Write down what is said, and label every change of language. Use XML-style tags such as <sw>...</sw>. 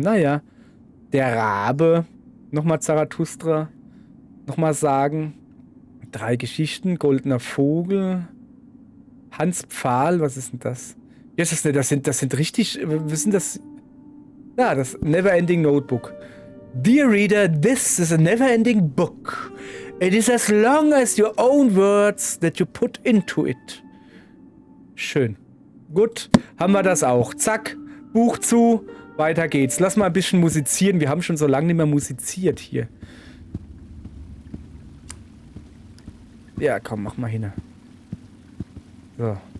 <de>Naja, der Rabe, nochmal Zarathustra, nochmal sagen, 3 Geschichten, goldener Vogel, Hans Pfahl, was ist denn das? Das sind richtig, was sind das? Ja, das Neverending Notebook.</de> <en>Dear reader, this is a never-ending book. It is as long as your own words that you put into it.</en> <de>Schön. Gut, haben wir das auch. Zack, Buch zu, weiter geht's. Lass mal ein bisschen musizieren. Wir haben schon so lange nicht mehr musiziert hier. Ja, komm, mach mal hin. So.</de>